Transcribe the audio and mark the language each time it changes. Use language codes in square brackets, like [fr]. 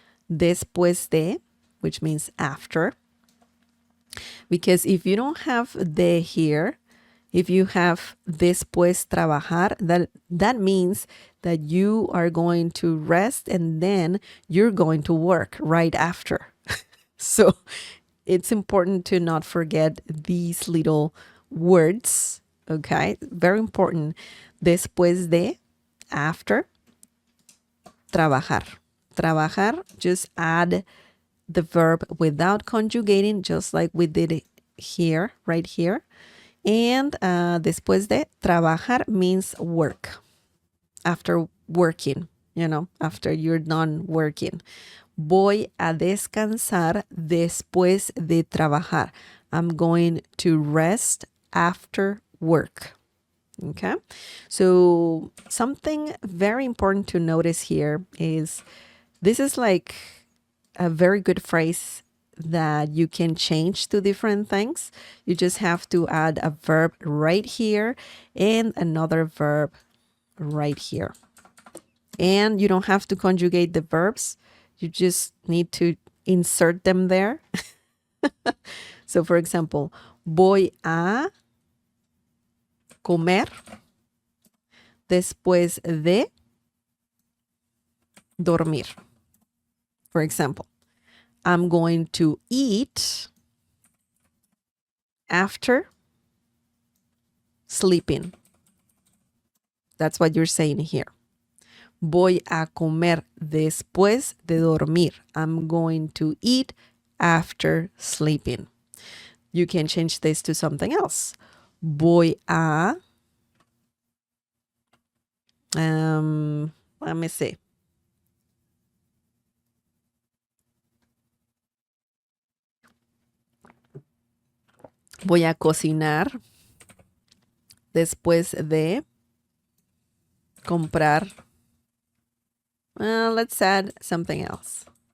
[es] Después de, [en] which means after. Because if you don't have de here, if you have [es] después trabajar, [en] that means that you are going to rest and then you're going to work right after. So it's important to not forget these little words. Okay, very important. [es] Después de, [en] after, [es] trabajar. [en] Trabajar, just add the verb without conjugating, just like we did it here, right here. And [es] después de, [en] trabajar means work. After working, after you're done working. [es] Voy a descansar después de trabajar. [en] I'm going to rest after work. Okay, so something very important to notice here is this is like a very good phrase that you can change to different things. You just have to add a verb right here and another verb right here. And you don't have to conjugate the verbs. You just need to insert them there. So for example, [es] voy a comer después de dormir. [en] For example, I'm going to eat after sleeping. That's what you're saying here. [es] Voy a comer después de dormir. [en] I'm going to eat after sleeping. You can change this to something else. [es] Voy a, [en] let me see. [es] Voy a cocinar después de comprar. [en] Let's add something else.